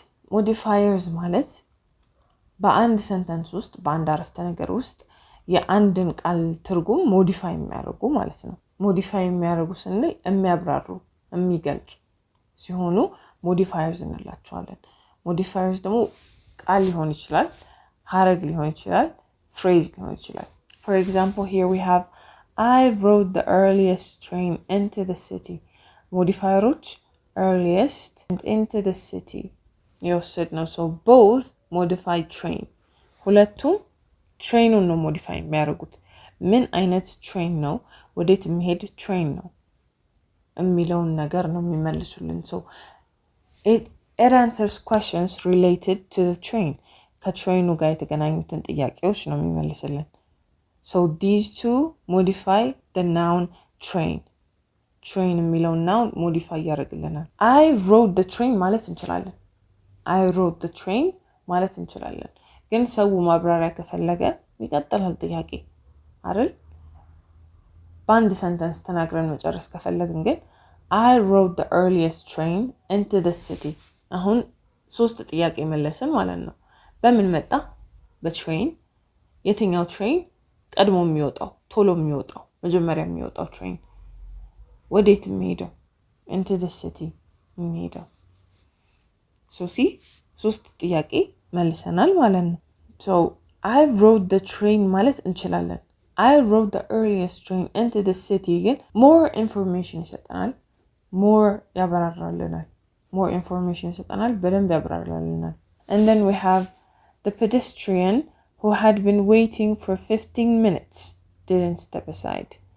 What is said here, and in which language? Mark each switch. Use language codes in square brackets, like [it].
[am] modifiers ማለት በአንድ ሰንተንስ ውስጥ በአንድ አረፍተ ነገር ውስጥ የአንድን ቃል ትርጉም ሞዲፋይ የሚያደርጉ ማለት ነው። ሞዲፋይ የሚያደርጉ ስንል የሚያብራሩ የሚገልጹ ሲሆኑ modifiers እንላቸዋለን። modifiers ደግሞ ቃል ሊሆን ይችላል፣ ሐረግ ሊሆን ይችላል፣ phrase ሊሆን ይችላል። [en] for example, here we have I rode the earliest train into the city. modifieroች earliest and into the city [am] የወሰድ ነው። [en] so both modify train. [am] ሁለቱም ትሬኑን ነው ሞዲፋይ የሚያደርጉት። ምን አይነት ትሬን ነው፣ ወዴት የሚሄድ ትሬን ነው የሚለውን ነገር ነው የሚመልሱልን። [en] so it answers questions related to the train. [am] ከትሬኑ ጋር የተገናኙትን ጥያቄዎች ነው የሚመልስልን። [en] so these two modify the noun train. [am] train የሚለውን noun modify ያደርግልናል። [en] I rode the train [am] ማለት እንችላለን። I rode the train ማለት እንችላለን። ግን ሰው ማብራሪያ ከፈለገ ይቀጥላል ጥያቄ አይደል? በአንድ ሰንተንስ ተናግረን መጨረስ ከፈለግን ግን [en] I rode the earliest train into the city. [am] አሁን ሶስት ጥያቄ መለስን ማለት ነው። በምን መጣ? በትሬን። የትኛው ትሬን? ቀድሞ የሚወጣው፣ ቶሎ የሚወጣው፣ መጀመሪያ የሚወጣው ትሬን። ወዴት የሚሄደው? [en] into the city [am] የሚሄደው። ሶስት ጥያቄ መልሰናል ማለት ነው። [en] so I rode the train [am] ማለት እንችላለን። [en] I rode the earliest train into the city ግን more information ይሰጠናል፣ more ያብራራልናል፣ more information [am] ይሰጠናል፣ በደንብ ያብራራልናል። [en] and then we have the pedestrian who had been waiting for 15 minutes didn't step aside.